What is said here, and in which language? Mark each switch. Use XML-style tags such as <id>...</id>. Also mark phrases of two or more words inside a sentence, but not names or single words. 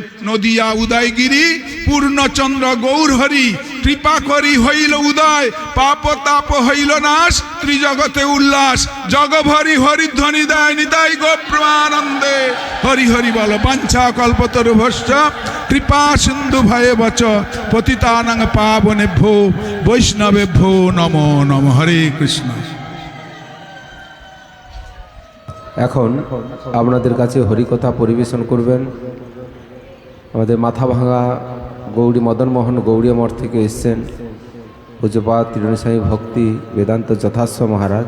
<bn>নদিয়া উদয়গিরি পূর্ণচন্দ্র গৌরহরি, কৃপা করি হইল উদয়, পাপ তাপ হইল নাশ, ত্রিজগতে উল্লাস। জগভরি হরিধ্বনি দেয় নিতাই গোপ্রমানন্দে। হরি হরি বল</bn> <sa>বাঞ্ছা কল্পতরুভশ্চ কৃপা সিন্ধু ভয়ে বচ পতিতানাং পাবনেভ্যো বৈষ্ণবেভ্যো নমো নমঃ। হরে কৃষ্ণ।</sa> <bn>এখন আপনাদের কাছে হরিকথা পরিবেশন করবেন আমাদের মাথা ভাঙা গৌরী মদনমোহন গৌরী মঠ থেকে এসছেন পূজ্যপাদ ত্রিণী স্বামী ভক্তি বেদান্ত যথাশ্ব মহারাজ।</bn>